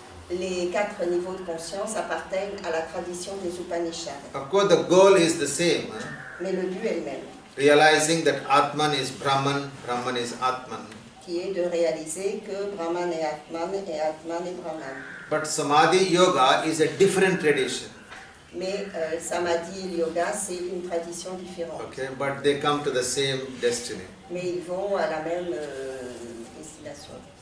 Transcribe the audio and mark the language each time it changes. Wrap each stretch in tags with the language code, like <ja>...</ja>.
<fr>Les 4 niveaux de conscience appartiennent à la tradition des Upanishads.</fr> <en>Of course, the goal is the same.</en> <fr>Mais le but est le même.</fr> <en>Realizing that Atman is Brahman, Brahman is Atman.</en> <fr>Qui est de réaliser que Brahman est Atman et Atman est Brahman.</fr> <en>But Samadhi Yoga is a different tradition.</en> <fr>Mais Samadhi Yoga, c'est une tradition différente.</fr> <en>Okay, but they come to the same destiny.</en> <fr>Mais ils vont à la même destination.</fr>